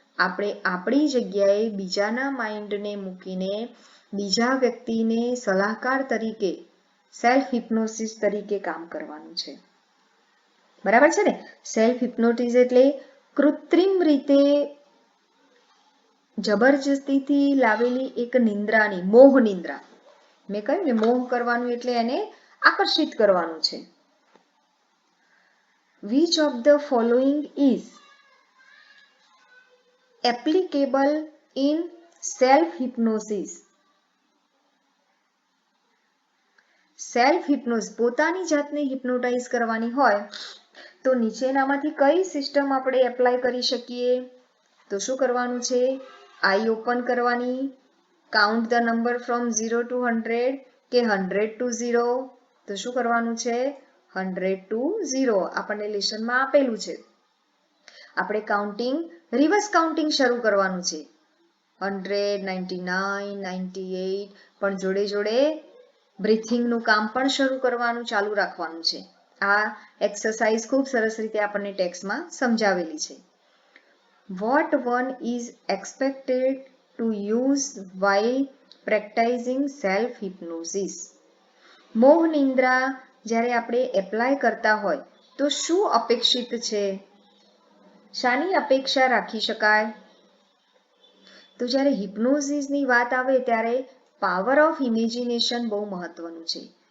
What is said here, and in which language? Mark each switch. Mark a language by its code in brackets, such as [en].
[gu] આપણે આપણી જગ્યાએ બીજાના માઇન્ડને મૂકીને બીજા વ્યક્તિને સલાહકાર તરીકે, સેલ્ફ હિપ્નોસિસ તરીકે કામ કરવાનું છે. બરાબર છે ને? સેલ્ફ હિપ્નોટિઝ એટલે કૃત્રિમ રીતે જબરજસ્તીથી લાવેલી એક નિંદ્રાની, મોહ નિંદ્રા. મેં કહ્યું ને, મોહ કરવાનું એટલે એને આકર્ષિત કરવાનું છે. [en] Which of the following is applicable in self-hypnosis? [gu] સેલ્ફ-હિપ્નોસિસ, પોતાની જાતને હિપ્નોટાઇઝ કરવાની હોય તો નીચેનામાંથી કઈ સિસ્ટમ આપણે એપ્લાય કરી શકીએ? તો શું કરવાનું છે? આઈ ઓપન કરવાની, [en] Count the number from 0 to 100 કે 100 to 0? [gu] તો શું કરવાનું છે? 100 to 0 આપણને લેસનમાં આપેલું છે. આપણે કાઉન્ટિંગ રિવર્સ કાઉન્ટિંગ શરૂ કરવાનું છે. 100, 99, 98 પણ જોડે જોડે બ્રીથિંગનું કામ પણ શરૂ કરવાનું ચાલુ રાખવાનું છે. આ એક્સરસાઇઝ ખૂબ સરસ રીતે આપણને ટેક્સ્ટમાં સમજાવેલી છે. [en] What one is expected to use while practicing self-hypnosis? [gu] મોહ નિંદ્રા જ્યારે આપણે એપ્લાય કરતા હોય તો શું અપેક્ષિત છે? શાની અપેક્ષા રાખી શકાય? તો જ્યારે હિપ્નોસિસની વાત આવે ત્યારે પાવર ઓફ ઇમેજિનેશન બહુ મહત્વનું છે.